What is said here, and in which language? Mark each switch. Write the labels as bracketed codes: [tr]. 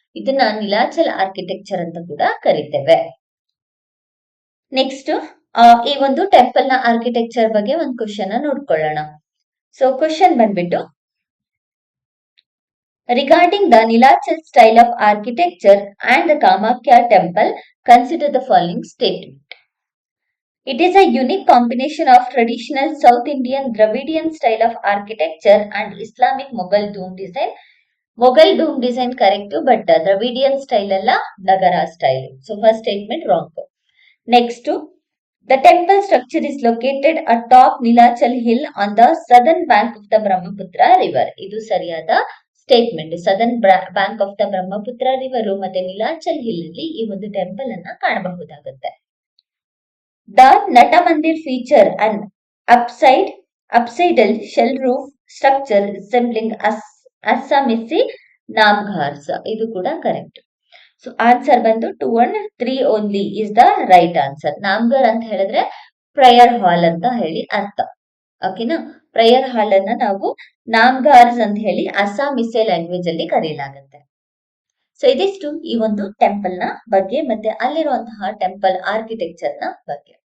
[kn] ಇದನ್ನ ನೀಲಾಚಲ್ ಆರ್ಕಿಟೆಕ್ಚರ್ ಅಂತ ಕೂಡ ಕರಿತೇವೆ. ನೆಕ್ಸ್ಟ್, ಈ ಒಂದು ಟೆಂಪಲ್ ನ ಆರ್ಕಿಟೆಕ್ಚರ್ ಬಗ್ಗೆ ಒಂದು ಕ್ವಶನ್ ನೋಡ್ಕೊಳ್ಳೋಣ. ಸೊ ಕ್ವಶನ್ ಬಂದ್ಬಿಟ್ಟು, [en] Regarding the Nilachal style of architecture and the Kamakhya temple, consider the following statement. It is a unique combination of traditional South Indian Dravidian style of architecture and Islamic Mughal dome design [kn] Mughal dome design correct, but ದ್ರವಿಡಿಯನ್ style ಅಲ್ಲ, ನಗರ style. [en] So first statement wrong. Next, the temple structure is located atop Nilachal hill on the southern bank of the Brahmaputra river. [kn] ಇದು ಸರಿಯಾದ statement. Southern bank of the Brahmaputra river ಮತ್ತೆ Nilachal hill ಅಲ್ಲಿ ಈ ಒಂದು temple ಅನ್ನ ಕಾಣಬಹುದಾಗುತ್ತೆ. [en] The Nat Mandir feature an upsidal shell roof structure resembling Assamese Namghars. [kn] ಇದು ಕೂಡ ಕರೆಕ್ಟ್. [en] So answer ಬಂದು 2 and 3 only is the right answer. [kn] ನಾಮ್ಗರ್ ಅಂತ ಹೇಳಿದ್ರೆ ಪ್ರೇಯರ್ ಹಾಲ್ ಅಂತ ಹೇಳಿ ಅರ್ಥ. ಓಕೆನಾ? ಪ್ರೇಯರ್ ಹಾಲ್ ಅನ್ನ ನಾವು ನಾಮ್ಗಾರ್ಸ್ ಅಂತ ಹೇಳಿ ಅಸ್ಸಾಮಿಸೆ ಲ್ಯಾಂಗ್ವೇಜ್ ಅಲ್ಲಿ ಕರೆಯಲಾಗುತ್ತೆ. ಸೊ ಇದಿಷ್ಟು ಈ ಒಂದು ಟೆಂಪಲ್ ನ ಬಗ್ಗೆ ಮತ್ತೆ ಅಲ್ಲಿರುವಂತಹ ಟೆಂಪಲ್ ಆರ್ಕಿಟೆಕ್ಚರ್ ನ ಬಗ್ಗೆ.